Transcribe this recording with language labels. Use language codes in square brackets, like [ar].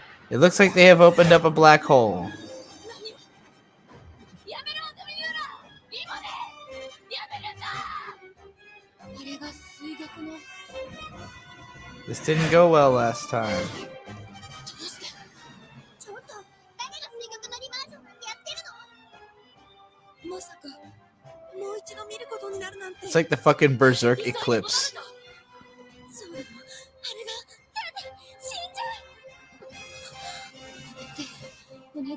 [en] It looks like they have opened up a black hole. This didn't go well last time. [ja] ちょっと誰が水玉のリバージョンなんてやってるの。まさかもう一度見ることになるなんて。 [en] It's like the fucking Berserk eclipse. [ja] そうなの。あれが死んじゃう。